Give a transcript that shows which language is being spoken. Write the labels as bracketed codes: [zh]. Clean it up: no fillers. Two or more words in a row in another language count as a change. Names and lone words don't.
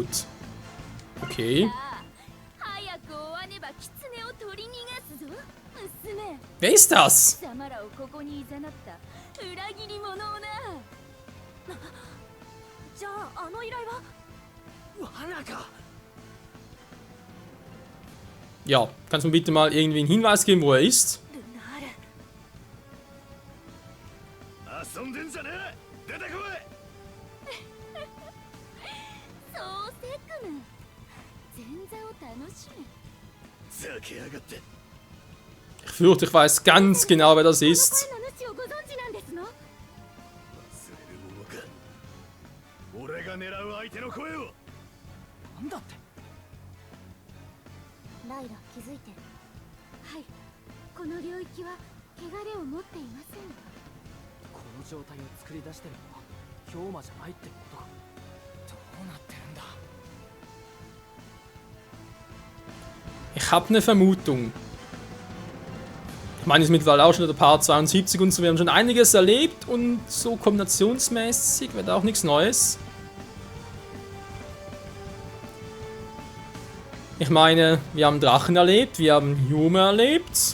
[de] Okay. Wer ist das? Ja, kannst du mir bitte mal irgendwie einen Hinweis geben, wo er ist? [ja] 遊んでんじゃねえ。出てこい。そうせくぬ。前座を楽しむ。ざけやがって。 [de] Ich fürchte, ich weiß ganz genau, wer das ist. [ja] 俺が狙う相手の声を。なんだって。ライラ、気づいてる。はい、この領域は汚れを持っていません。この状態を作り出してるのは氷魔じゃないってことか。どうなってるんだ。 [de] Ich habe eine Vermutung. Ich meine, es ist mittlerweile auch schon der Part 72 und so. Wir haben schon einiges erlebt und so kombinationsmäßig wird auch nichts Neues. Ich meine, wir haben Drachen erlebt, wir haben Yume erlebt.